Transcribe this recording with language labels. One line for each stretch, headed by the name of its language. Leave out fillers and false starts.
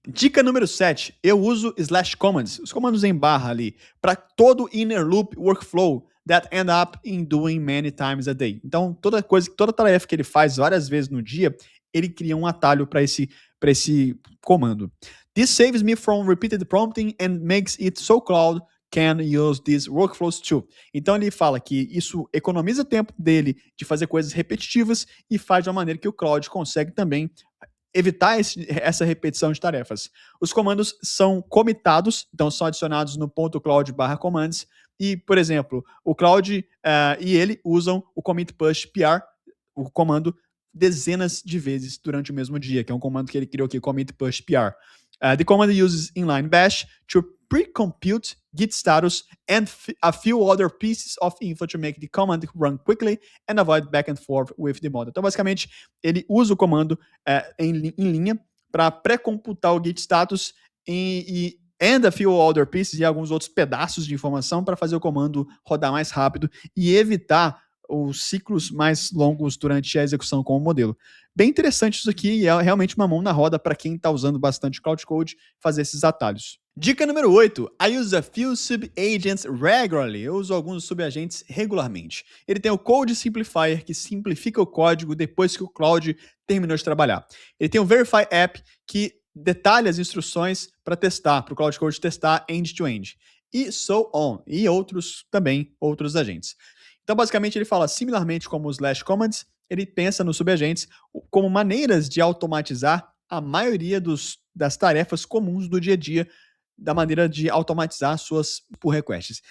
Portuguese: Dica número 7, eu uso slash commands, os comandos em barra ali, para todo
English: inner loop workflow that end up in doing many times a day.
Portuguese: Então, toda tarefa que ele faz várias vezes no dia, ele cria um atalho para esse comando.
English: This saves me from repeated prompting and makes it so Cloud can use these workflows too.
Portuguese: Então ele fala que isso economiza tempo dele de fazer coisas repetitivas e faz de uma maneira que o Cloud consegue também evitar essa repetição de tarefas. Os comandos são comitados, então são adicionados no ponto .cloud/commands, e, por exemplo, o Cloud e ele usam o commit push PR, o comando, dezenas de vezes durante o mesmo dia, que é um comando que ele criou aqui, commit push PR.
English: The command uses inline bash to pre-compute git status and a few other pieces of info to make the command run quickly and avoid back and forth with the model.
Portuguese: Então, basicamente, ele usa o comando em linha para pré-computar o git status
English: and a few other pieces
Portuguese: e alguns outros pedaços de informação para fazer o comando rodar mais rápido e evitar os ciclos mais longos durante a execução com o modelo. Bem interessante isso aqui e é realmente uma mão na roda para quem está usando bastante Cloud Code fazer esses atalhos. Dica número 8.
English: I use a few sub-agents regularly.
Portuguese: Eu uso alguns subagentes regularmente. Ele tem o Code Simplifier, que simplifica o código depois que o Cloud terminou de trabalhar. Ele tem o Verify App, que detalha as instruções para testar, para o Cloud Code testar end-to-end. E
English: so on.
Portuguese: E outros também, outros agentes. Então, basicamente, ele fala, similarmente como os slash commands, ele pensa nos subagentes como maneiras de automatizar a maioria das tarefas comuns do dia a dia, da maneira de automatizar suas pull requests.